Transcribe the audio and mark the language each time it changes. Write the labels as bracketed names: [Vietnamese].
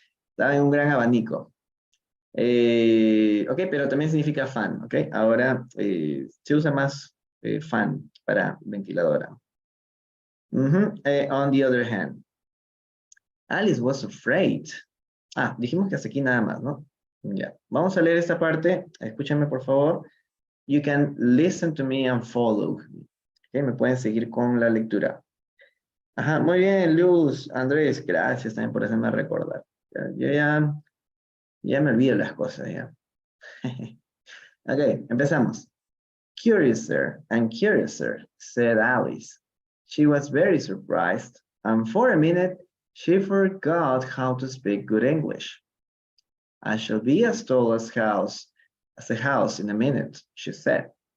[Spanish] Estaba en un gran abanico. Ok, pero también significa fan, ¿ok? Ahora se usa más fan para ventiladora. [English] On the other hand. Alice was afraid. [Spanish] Dijimos que hasta aquí nada más, ¿no? Ya. Vamos a leer esta parte. Escúchenme, por favor. [English] You can listen to me and follow. [Spanish] Okay, me pueden seguir con la lectura. Ajá, muy bien, Luz, Andrés, gracias también por hacerme recordar. Yo ya me olvido las cosas, ya. Ok, empezamos. [English] Curiouser and curiouser, said Alice. She was very surprised, and for a minute, she forgot how to speak good English. I shall be as tall as a house in a minute, she said.